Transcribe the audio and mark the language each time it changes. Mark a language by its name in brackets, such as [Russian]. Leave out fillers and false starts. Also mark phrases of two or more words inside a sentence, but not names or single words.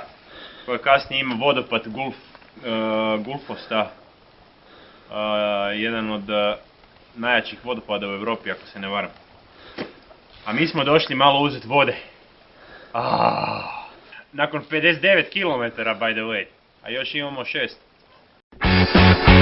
[Croatian] koja kasnije ima vodopad Gulfosta, jedan od najjačih vodopada u Europi ako se ne varam. A mi smo došli malo uzeti vode. Nakon 59 km [English] by the way, [Croatian] a još imamo 6.